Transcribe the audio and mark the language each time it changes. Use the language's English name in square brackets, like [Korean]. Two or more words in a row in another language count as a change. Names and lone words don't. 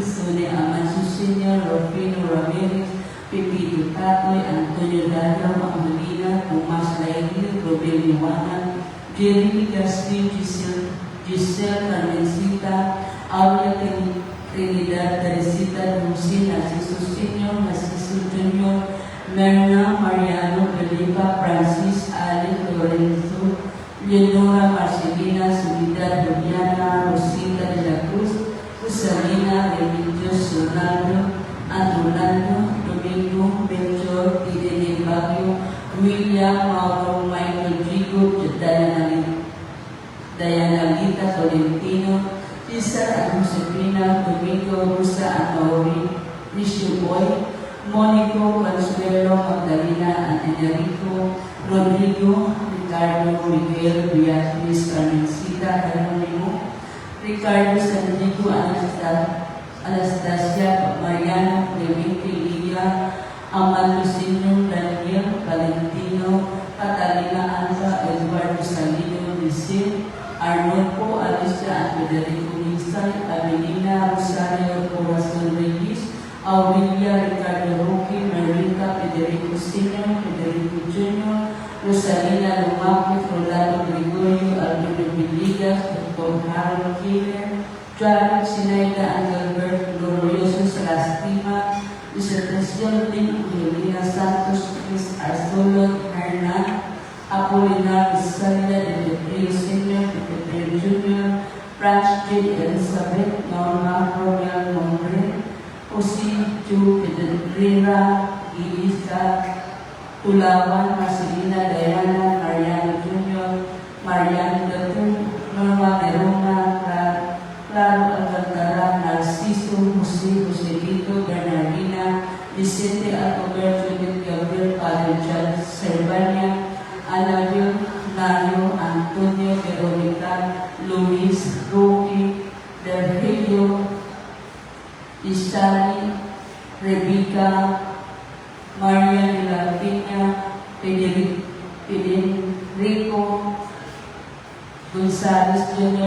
[English] Sone Amancio Sr., Rufino Ramirez, Pepito Tatoy, Antonio Dario, Angelina, Tomas Laini, Robel Yuana, Jeremy Castillo, Giselle Carmencita, Aurea Trinidad, Teresita Dulce, Narciso Sr., Narciso Jr., Merna, Mariano, Felipa, Francis, Ale, Lorenzo, Leonora, Marcelina, Soledad, Juliana, Rosita de la Cruz, Rosalina, Remedios, Ronaldo, Antolando, Domingo, Benjor, Irene Baguio, William, Mauro, Michael Gigo, Diana Lita, Tolentino, Cesar, Josefina, Domingo, Rosa, Mauri, Rishu Boy, Monico, Consuelo, Magdalena, and Enrico, Rodrigo, Ricardo, Miguel, Beatriz, Carmencita, Jeronimo, Ricardo, Santiago, Anastasia, Mariano, Clemente, Lidia, Amado Senior, Daniel, Valentino, Catalina, Anza, Eduardo Salino, Lisset, Arnolfo, Alicia, and Federico Nisay, Avelina, Rosario, Corazon Reyes, Aurelia Ricardo Roque, Marica Federico Sr., Federico Jr., Rosalina Lumapit, Rolando Gregorio, Alvino Villegas, Dr. Harold Killer, Jared Sinaida, Angelbert Glorioso Salastima, Disertación de Angelina Santos, Chris Arstolo Hernan, Apolinar Rosalia de Petrio Sr., de Petrio Jr., Branch J. Elizabeth, Norma Royal Nombre, Jose Ju Pedrera, Ilisa Tulawan, Marcelina Diana, Mariano Jr., Mariano Dr. Norma Verona, Claro Alcantara, Narciso, Joselito, Bernardina, Vicente Alcoberto, Judith Gabriel, Padre Charles Cervania, Anabio, Nario, Antonio, Veronica, Luis, Roque, Virgilio, Istali, Rebecca, Maria de la Peña, Federico, González Jr.